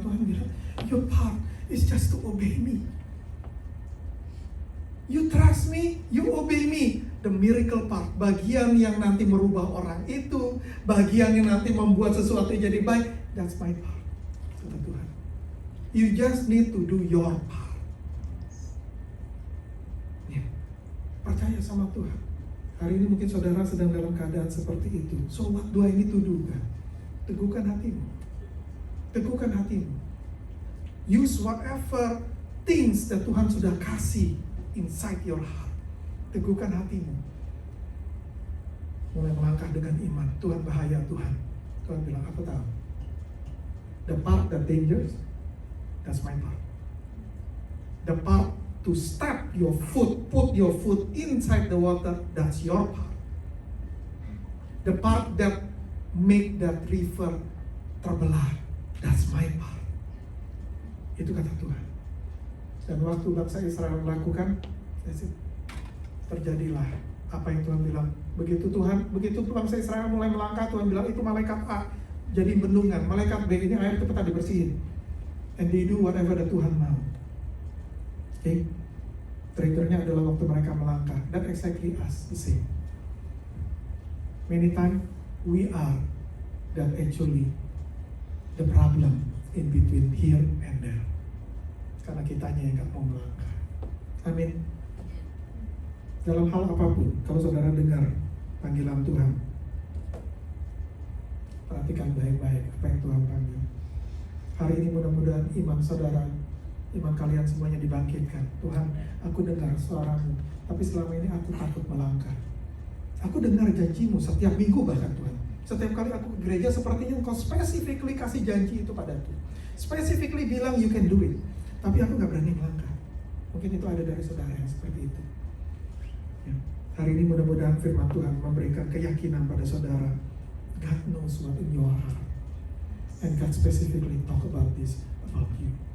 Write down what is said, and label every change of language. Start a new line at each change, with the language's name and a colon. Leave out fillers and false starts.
Indonesian: Tuhan bilang,
English: your part is just to obey me. You trust me, you obey me. The miracle part,
Indonesian: bagian yang nanti merubah orang itu, bagian yang nanti membuat sesuatu jadi baik,
English: that's my part.
Indonesian: Kata Tuhan.
English: You just need to do your part.
Indonesian: Ya, percaya sama Tuhan. Hari ini mungkin saudara sedang dalam keadaan seperti itu.
English: So what do I need to do?
Indonesian: Teguhkan hatimu. Teguhkan hatimu.
English: Use whatever things that Tuhan
Indonesian: sudah kasih
English: inside your heart.
Indonesian: Teguhkan hatimu. Mulai melangkah dengan iman. Tuhan bahaya Tuhan. Tuhan bilang, aku tahu.
English: The part that dangerous, that's my part. The part to step your foot, put your foot inside the water, that's your part. The part that make that river terbelah, that's my part.
Indonesian: Itu kata Tuhan. Dan waktu bangsa Israel melakukan, terjadilah apa yang Tuhan bilang. Begitu bangsa Israel mulai melangkah, Tuhan bilang itu malaikat A jadi bendungan, malaikat B ini air cepat dibersihin.
English: And they do whatever the Tuhan mau. Okay?
Indonesian: Triggernya adalah waktu mereka melangkah.
English: That exactly us, the same. Many times we are that actually the problem in between here and there.
Indonesian: Karena kitanya yang gak mau melangkah. Amin. Dalam hal apapun, kalau saudara dengar panggilan Tuhan, perhatikan baik-baik apa yang Tuhan panggil. Hari ini mudah-mudahan iman saudara, iman kalian semuanya dibangkitkan. Tuhan, aku dengar suaramu, tapi selama ini aku takut melangkah. Aku dengar janjimu setiap minggu bahkan Tuhan. Setiap kali aku ke gereja, sepertinya engkau specifically kasih janji itu padaku. Specifically bilang
English: you can do it.
Indonesian: Tapi aku gak berani melangkah. Mungkin itu ada dari saudara yang seperti itu. Ya. Hari ini mudah-mudahan firman Tuhan memberikan keyakinan pada saudara.
English: God knows what in your heart. And God specifically talk about this, about you.